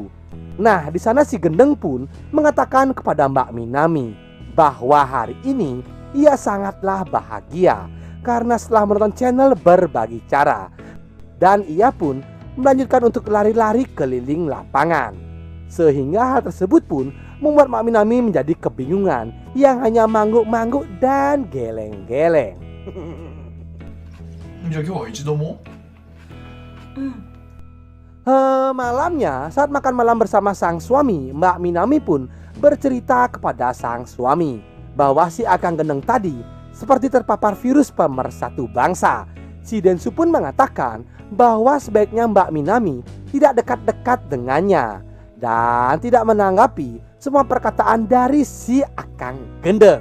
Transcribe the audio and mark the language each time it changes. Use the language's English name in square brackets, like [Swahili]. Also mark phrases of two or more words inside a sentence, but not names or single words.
[Indonesian] Nah, di sana si Gendeng pun mengatakan kepada Mbak Minami bahwa hari ini ia sangatlah bahagia karena setelah menonton channel berbagi cara. Dan ia pun melanjutkan untuk lari-lari keliling lapangan. Sehingga hal tersebut pun membuat Mbak Minami menjadi kebingungan yang hanya mangguk-mangguk dan geleng-geleng. [Japanese] じゃあ今日は一度も [Indonesian] Malamnya saat makan malam bersama sang suami, Mbak Minami pun bercerita kepada sang suami bahwa si Akang Gendeng tadi seperti terpapar virus pemersatu bangsa. Si Densu pun mengatakan bahwa sebaiknya Mbak Minami tidak dekat-dekat dengannya dan tidak menanggapi semua perkataan dari si Akang Gendeng.